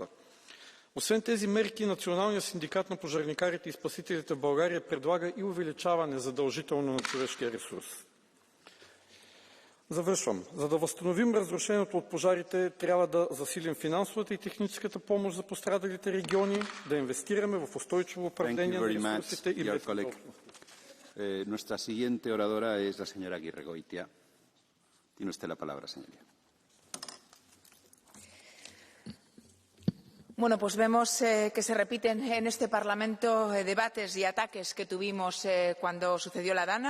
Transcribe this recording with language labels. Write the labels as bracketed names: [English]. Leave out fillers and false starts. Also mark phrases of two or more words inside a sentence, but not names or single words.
[Bulgarian] Освен тези мерки, Националният синдикат на пожарникарите и спасителите в България предлага и увеличаване задължително на човешкия ресурс. Завършвам. За да възстановим разрушеното от пожарите, трябва да засилим финансовата и техническата помощ за пострадалите региони, да инвестираме в устойчиво управление на ресурсите и безопасност. [Spanish] Nuestra siguiente oradora es la señora Aguirre-Goitia. Tiene usted la palabra, señoría. Bueno, pues vemos que se repiten en este Parlamento debates y ataques que tuvimos cuando sucedió la Dana.